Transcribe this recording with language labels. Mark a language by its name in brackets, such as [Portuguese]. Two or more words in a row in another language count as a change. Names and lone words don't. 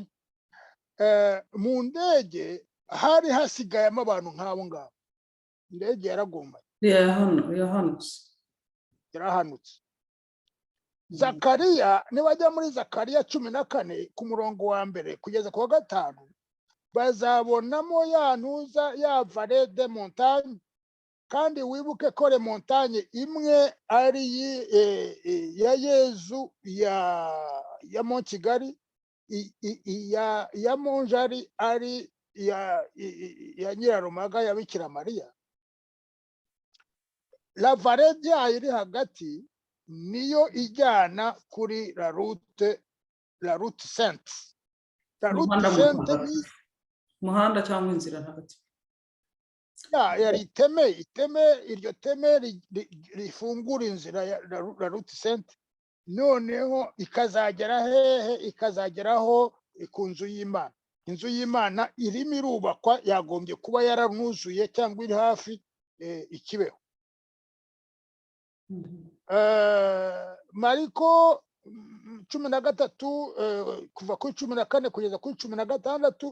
[Kinyarwanda] Mu ndege hari hasigayemo abantu nk'abo ngabo. Indege yaragomba, yarahanutse. Zakariya, nibajya muri Zakariya 14 ku murongo wa 1 kugeza ku wa 5, bazabonamo ya ntuza ya [French] vallée de montagne, [Kinyarwanda] kandi wibuke ko [French] le montagne [Kinyarwanda] imwe ari ya Yezu ya Mont Kigali, ya Monjari ari ya Nyirarumaga ya Bikira Mariya. [French] La vallée [Kinyarwanda] yayo iri hagati niyo ijyana kuri [French] la route sainte. La route sainte ni [Kinyarwanda] muhanda cyangwa inzira hagati. Yari iteme, iryo teme rifungura inzira ya [French] la route sainte. [Kinyarwanda] Noneho ikazagera hehe? Ikazageraho ku nzu y'Imana. Inzu y'Imana irimo irubakwa, yagombye kuba yaranuzuye cyangwa iri hafi ikibeho. Mariko 13 kuva kuri 14 kugeza kuri 16.